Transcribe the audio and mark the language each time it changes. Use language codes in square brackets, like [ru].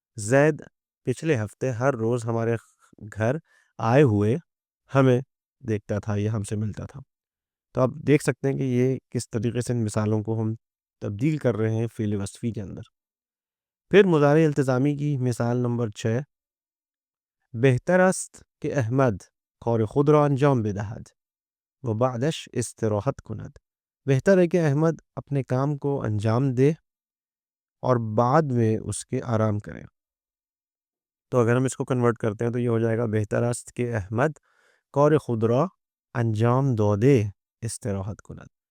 [ur] زید پچھلے ہفتے ہر روز ہمارے گھر آئے ہوئے ہمیں دیکھتا تھا یا ہم سے ملتا تھا. تو آپ دیکھ سکتے ہیں کہ یہ کس طریقے سے ان مثالوں کو ہم تبدیل کر رہے ہیں فعل وصفی کے اندر. پھر مضارع التزامی کی مثال نمبر 6. [fa] بہتر است که احمد کار خود را انجام بدهد و بعدش استراحت کند. [ur] بہتر ہے کہ احمد اپنے کام کو انجام دے اور بعد میں اس کے آرام کرے. تو اگر ہم اس کو کنورٹ کرتے ہیں تو یہ ہو جائے گا [fa] بہتر است کہ احمد کار خود را انجام دے استراحت کند.